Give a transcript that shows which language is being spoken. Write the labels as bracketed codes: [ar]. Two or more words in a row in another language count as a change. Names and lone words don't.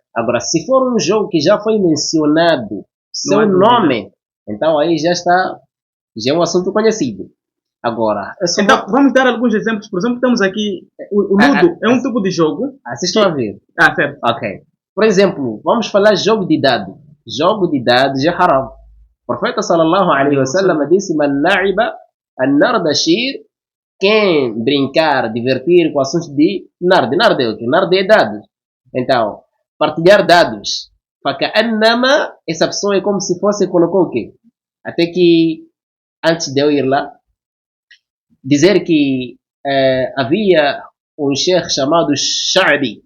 [pt] Agora, se for um jogo que já foi mencionado, seu nome, então aí já é um assunto conhecido. Agora, então, vamos dar alguns exemplos. Por exemplo, temos aqui o Ludo, é um tipo de jogo. Vocês estão a ver? Certo. Ok. Por exemplo, vamos falar jogo de dados. Jogo de dados é haram. O profeta [ar] صلى الله عليه وسلم [pt] disse: [ar] "من لعب بالنردشير", [pt] quem brincar, divertir com assuntos de nard. Nard é o quê? Nard é dados. Então, partilhar dados. Faka'annama, essa pessoa é como se fosse, colocou o quê? Até que, antes de eu ir lá, dizer que havia um sheikh chamado Sha'bi.